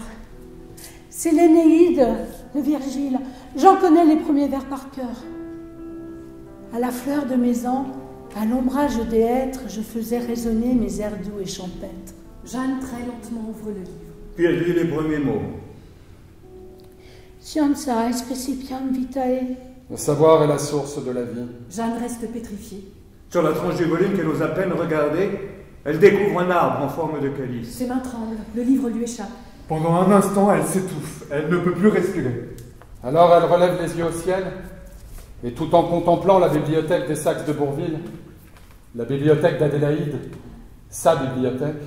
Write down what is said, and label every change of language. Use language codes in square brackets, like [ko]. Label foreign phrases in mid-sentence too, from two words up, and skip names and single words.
[fr] C'est l'Énéide de Virgile. J'en connais les premiers vers par cœur. À la fleur de mes ans, à l'ombrage des hêtres, je faisais résonner mes airs doux et champêtres. Jeanne très lentement ouvre le livre. Puis elle lit les premiers mots. [la] Scienza est principium vitae, [fr] Le savoir est la source de la vie. Jeanne reste pétrifiée. Sur la tranche du volume qu'elle ose à peine regarder, elle découvre un arbre en forme de calice. Ses mains tremblent, le livre lui échappe. Pendant un instant, elle s'étouffe. Elle ne peut plus respirer. Alors elle relève les yeux au ciel, et tout en contemplant la bibliothèque des Saxe de Bourville, la bibliothèque d'Adélaïde, sa bibliothèque,